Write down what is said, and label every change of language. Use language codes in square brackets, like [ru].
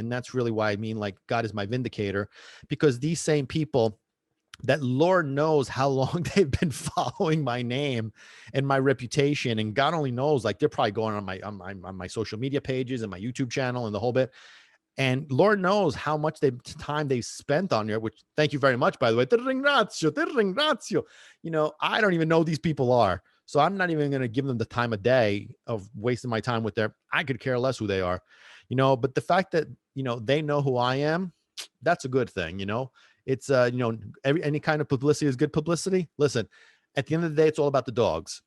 [en] And that's really why I mean, like, God is my vindicator, because these same people that Lord knows how long they've been following my name and my reputation. And God only knows, like, they're probably going on my social media pages and my YouTube channel and the whole bit. And Lord knows how much time they've spent on there, which thank you very much, by the way. [it] Ti ringrazio, ti ringrazio. [en] I don't even know who these people are. So I'm not even going to give them the time of day of wasting my time with I could care less who they are, but the fact that, they know who I am, that's a good thing. It's, any kind of publicity is good publicity. Listen, at the end of the day, it's all about the dogs.